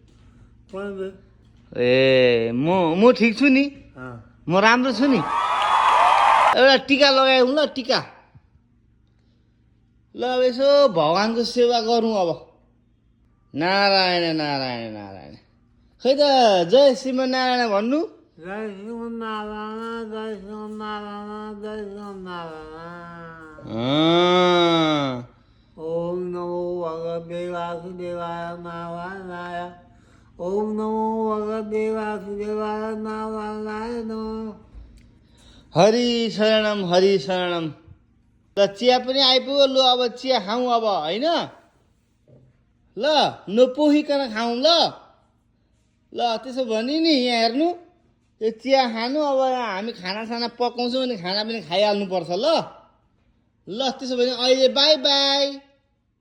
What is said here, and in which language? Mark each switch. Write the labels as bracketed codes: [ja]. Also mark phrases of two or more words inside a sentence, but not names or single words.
[ne] ए म ठिक छु नि म राम्रो छु नि एउटा टिका लगायौँ ल टिका ल अब यसो भगवानको सेवा गरौँ अब नारायण नारायण नारायण खै त जय श्रीमन्नारायण भन्नु [sa] जय श्रीमन्नारायण जय श्रीमन्नारायण जय श्रीमन्नारायण ओम नमो भगवते वासुदेवाय नारायणाय ओम नमो भगवते वासुदेवाय नारायणाय नमः हरि शरणम [ne] ल चिया पनि आइपुग्यो ल अब चिया खाउँ अब होइन ल नपोखिकन खाउँ ल ल त्यसो भने नि यहाँ हेर्नु त्यो चिया खानु अब हामी खानासाना पकाउँछौँ अनि खाना पनि खाइहाल्नुपर्छ ल ल त्यसो भने अहिले [en] bye bye